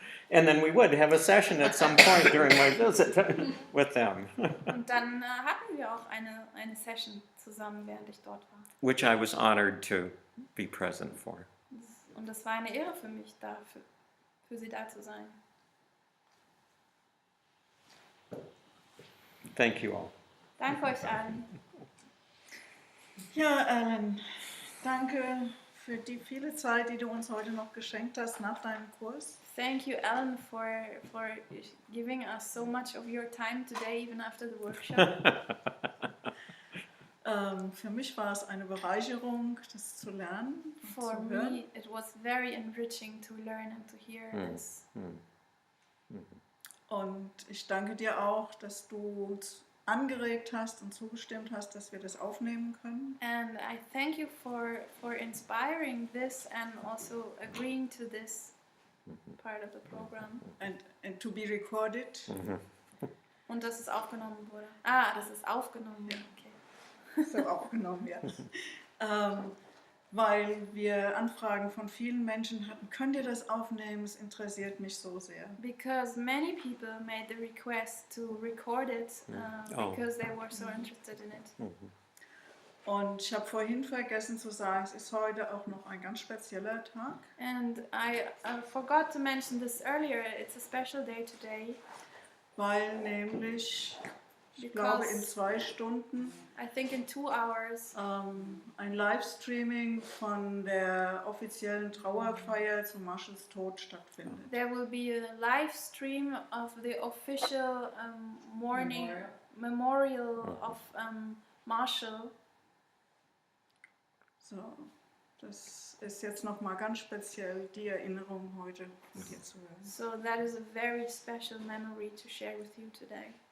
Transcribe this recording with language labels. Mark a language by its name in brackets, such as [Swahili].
[English] And then we would have a session at some point during my visit with them, [German] Und dann hatten wir auch eine Session zusammen, während ich dort war. [English] which I was honored to be present for. [German] Und es war eine Ehre für mich, für sie da zu sein. [English] Thank you all. [German] Danke euch allen. Ja, Allan, danke für die viele Zeit, die du uns heute noch geschenkt hast nach deinem Kurs. [English] Thank you, Allan, for giving us so much of your time today, even after the workshop. [German] Für mich war es eine Bereicherung, das zu lernen und [English] For [German] zu hören. [English] me, it was very enriching to learn and to hear this. [German] Und ich danke dir auch, dass du uns angeregt hast und zugestimmt hast, dass wir das aufnehmen können. [English] And I thank you for inspiring this and also agreeing to this part of the program. And to be recorded. [German] Und dass es aufgenommen wurde. Ah, dass es aufgenommen wurde. Okay. So aufgenommen, ja. weil wir Anfragen von vielen Menschen hatten, könnt ihr das aufnehmen, es interessiert mich so sehr. [English] Because many people made the request to record it Oh. because they were so interested in it. Mhm. [German] Und ich habe vorhin vergessen zu sagen, es ist heute auch noch ein ganz spezieller Tag, [English] And I forgot to mention this earlier, it's a special day today [German] weil nämlich, ich glaube in 2 Stunden, [English] I think in 2 hours [German] ein Livestreaming von der offiziellen Trauerfeier zu Marshalls Tod stattfindet. [English] there will be a live stream of the official mourning memorial of Marshall. [German] So, das ist jetzt nochmal ganz speziell die Erinnerung heute von dir zu hören. [English] So that is a very special memory to share with you tonight.